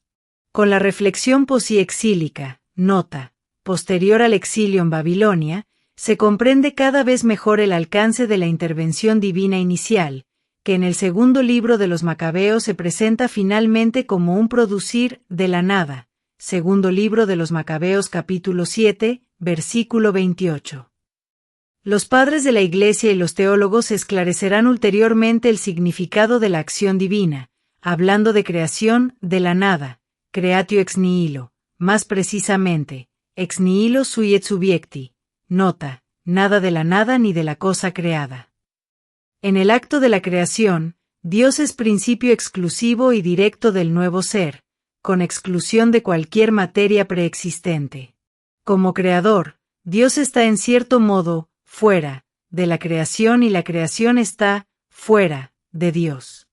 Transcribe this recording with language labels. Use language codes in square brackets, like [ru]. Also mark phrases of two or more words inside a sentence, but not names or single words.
[es] Con la reflexión posiexílica, nota, posterior al exilio en Babilonia, se comprende cada vez mejor el alcance de la intervención divina inicial, que en el segundo libro de los Macabeos se presenta finalmente como un producir de la nada. Segundo libro de los Macabeos capítulo 7, versículo 28. Los padres de la Iglesia y los teólogos esclarecerán ulteriormente el significado de la acción divina, hablando de creación de la nada, [la] creatio ex nihilo, [es] más precisamente, [la] ex nihilo sui et subiecti, nota, [es] nada de la nada ni de la cosa creada. En el acto de la creación, Dios es principio exclusivo y directo del nuevo ser, con exclusión de cualquier materia preexistente. Como creador, Dios está en cierto modo, fuera, de la creación y la creación está, fuera, de Dios.